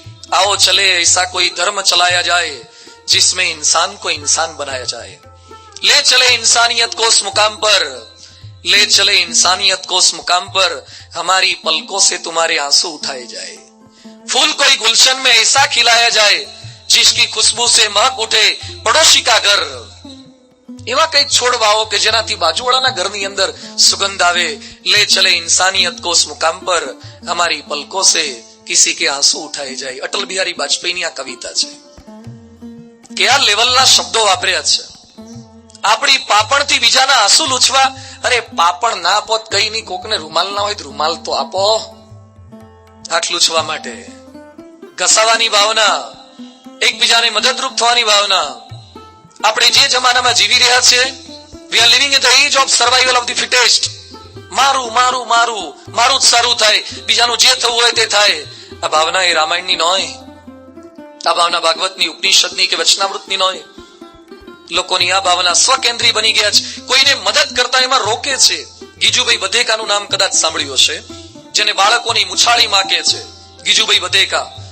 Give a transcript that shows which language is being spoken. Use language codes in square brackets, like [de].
[hi] आओ चले ऐसा कोई धर्म चलाया जाए जिसमें इंसान को इंसान बनाया जाए. ले चले इंसानियत को उस मुकाम पर, ले चले इंसानियत को उस मुकाम पर, हमारी पलकों से तुम्हारे आंसू उठाए जाए. फूल कोई गुलशन में ऐसा खिलाया जाए जिसकी खुशबू से महक उठे पड़ोसी का घर. [gu] એવા કઈ છોડ વાવો કે જેનાથી બાજુવાળાના ઘરની અંદર સુગંધ આવે. [hi] લે ચલે इंसानियत को उस मुकाम पर, हमारी पलकों से किसी के आंसू उठाए जाए. [gu] અટલ બિહારી વાજપેયીની આ કવિતા છે. કે આ લેવલના શબ્દો વાપર્યા છે. આપણી પાપણથી બીજાના આંસુ લૂછવા. અરે પાપણ ના આપો કઈ નહીં, કોકને રૂમાલ ના હોય તો રૂમાલ તો આપો, હાથ લૂછવા માટે. ઘસાવાની ભાવના, એકબીજાને મદદરૂપ થવાની ભાવના. આપણે જે જમાનામાં જીવી રહ્યા છે, [en] we are living in the age of survival of the fittest. [gu] મારું મારું મારું મારું જ સારું થાય, બીજાનું જે થવું હોય તે થાય. આ ભાવના એ રામાયણની નોય, આ ભાવના ભાગવતની, ઉપનિષદની કે વચનામૃતની નોય. લોકોની આ ભાવના સ્વકેન્દ્રી બની ગયા છે. કોઈને મદદ કરતા એમાં રોકે છે. ગીજુભાઈ બધેકાનું નામ કદાચ સાંભળ્યું હશે, જેને બાળકોની મુછાળી માકે છે. ગીજુભાઈ બધેકા.